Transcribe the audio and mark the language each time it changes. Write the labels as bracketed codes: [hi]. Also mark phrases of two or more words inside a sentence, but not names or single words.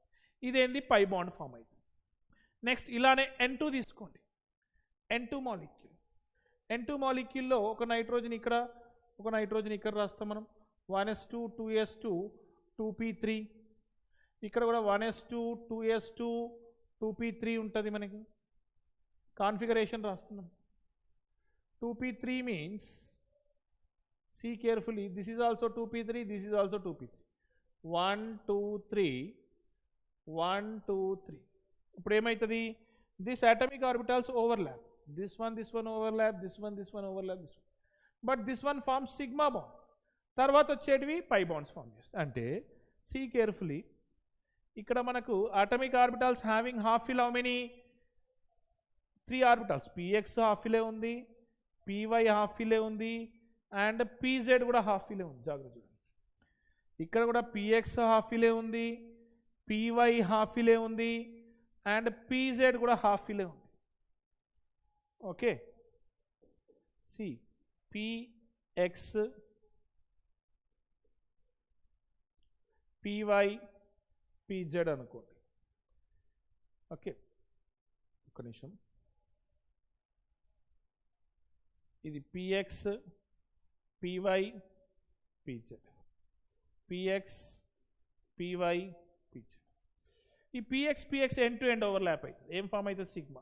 [te] ఇదేంది? [en] pi bond form [te] అవుతుంది. నెక్స్ట్ ఇలానే N2 తీసుకోండి, N2 మాలిక్యూల్. N2 మాలిక్యూల్లో ఒక నైట్రోజన్ ఇక్కడ, ఒక నైట్రోజన్ ఇక్కడ రాస్తాం మనం. 1s2 2s2 2p3. ఇక్కడ కూడా 1s2 2s2 2p3 ఉంటుంది. మనకి కాన్ఫిగరేషన్ రాస్తున్నాం. [en] 2p3 means, see carefully, this is also 2p3, this is also 2p3. 1 2 3 1 2 3. [te] ఇప్పుడు ఏమవుతుంది? [en] this atomic orbitals overlap, this one overlap, this one overlap, this one. but this one forms sigma bond. [te] తర్వాత వచ్చేటివి [en] pi bonds form చేస్తాయి. అంటే see carefully, [te] ఇక్కడ మనకు [en] atomic orbitals having half fill how many? [te] 3 ఆర్బిటాల్స్. px [en] half fillే [te] ఉంది, py [en] half fillే [te] ఉంది, అండ్ pz కూడా [en] half fillే [te] ఉంది. జాగ్రత్త చూడండి, ఇక్కడ కూడా px [en] half fillే [te] ఉంది, py [en] half fillే [te] ఉంది, అండ్ pz కూడా [en] half fillే [te] ఉంది. ఓకే, సి px py pz అనుకోండి. ఓకే, ఒక నిమిషం. ఇది px py PZ, PX, PY, PZ. ఈ PX [en] end to end overlap [te] అవుతుంది. ఏం ఫామ్ అవుతుంది? సిగ్మా.